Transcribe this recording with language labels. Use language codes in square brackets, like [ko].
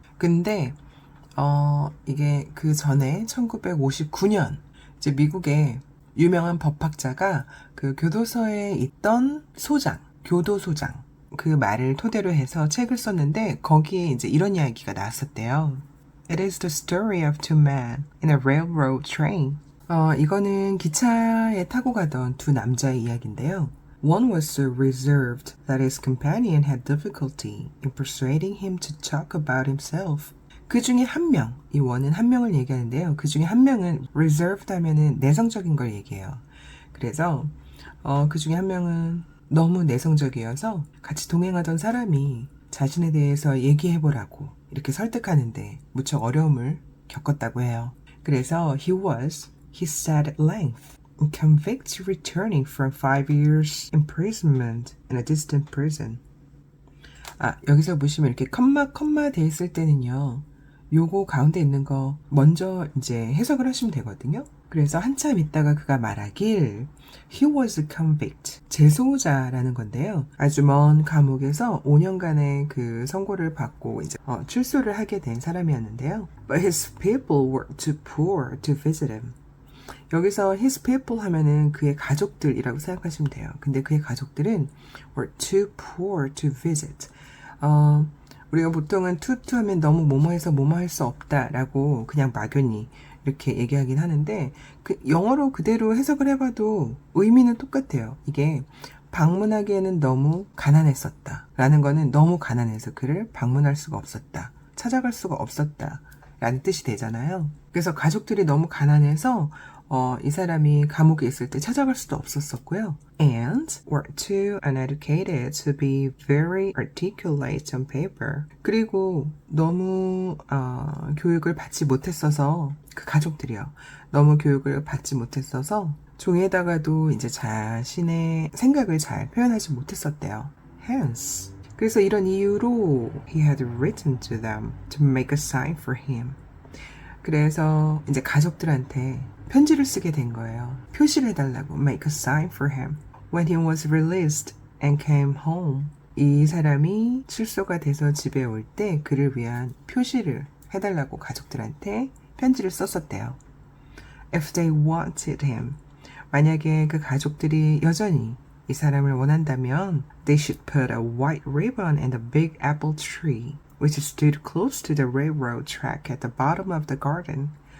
[ko] 근데 이게 그 전에 1959년 이제 미국의 유명한 법학자가 그 교도소에 있던 교도소장 그 말을 토대로 해서 책을 썼는데 거기에 이제 이런 이야기가 나왔었대요. [en] It is the story of two men in a railroad train. [ko] 이거는 기차에 타고 가던 두 남자의 이야기인데요. [en] One was so reserved that his companion had difficulty in persuading him to talk about himself. [ko] 그 중에 한 명, 이 원은 한 명을 얘기하는데요. 그 중에 한 명은 reserved 하면은 내성적인 걸 얘기해요. 그래서 그 중에 한 명은 너무 내성적이어서 같이 동행하던 사람이 자신에 대해서 얘기해보라고 이렇게 설득하는데 무척 어려움을 겪었다고 해요. [en] 그래서 he said at length, convicted returning from 5 years imprisonment in a distant prison. [ko] 여기서 보시면 이렇게 컴마 돼 있을 때는요. 요거 가운데 있는 거 먼저 이제 해석을 하시면 되거든요. 그래서 한참 있다가 그가 말하길 [en] He was a convict. [ko] 재소자라는 건데요. 아주 먼 감옥에서 5년간의 그 선고를 받고 이제 출소를 하게 된 사람이었는데요. [en] But his people were too poor to visit him. [ko] 여기서 [en] his people [ko] 하면은 그의 가족들이라고 생각하시면 돼요. 근데 그의 가족들은 [en] were too poor to visit. [ko] 우리가 보통은 to 하면 너무 뭐뭐해서 뭐뭐할 수 없다라고 그냥 막연히 이렇게 얘기하긴 하는데 그 영어로 그대로 해석을 해봐도 의미는 똑같아요. 이게 방문하기에는 너무 가난했었다. 라는 거는 너무 가난해서 그를 방문할 수가 없었다. 찾아갈 수가 없었다. 라는 뜻이 되잖아요. 그래서 가족들이 너무 가난해서 이 사람이 감옥에 있을 때 찾아갈 수도 없었었고요. [en] And were too uneducated to be very articulate on paper. [ko] 그리고 너무 교육을 받지 못했어서 그 가족들이요. 너무 교육을 받지 못했어서 종이에다가도 이제 자신의 생각을 잘 표현하지 못했었대요. [en] Hence. [ko] 그래서 이런 이유로 [en] he had written to them to make a sign for him. [ko] 그래서 이제 가족들한테 편지를 쓰게 된 거예요. 표시를 해달라고 [en] make a sign for him. When he was released and came home. [ko] 이 사람이 출소가 돼서 집에 올 때 그를 위한 표시를 해달라고 가족들한테 편지를 썼었대요. [en] If they wanted him. [ko] 만약에 그 가족들이 여전히 이 사람을 원한다면 [en] they should put a white ribbon in the big apple tree which stood close to the railroad track at the bottom of the garden.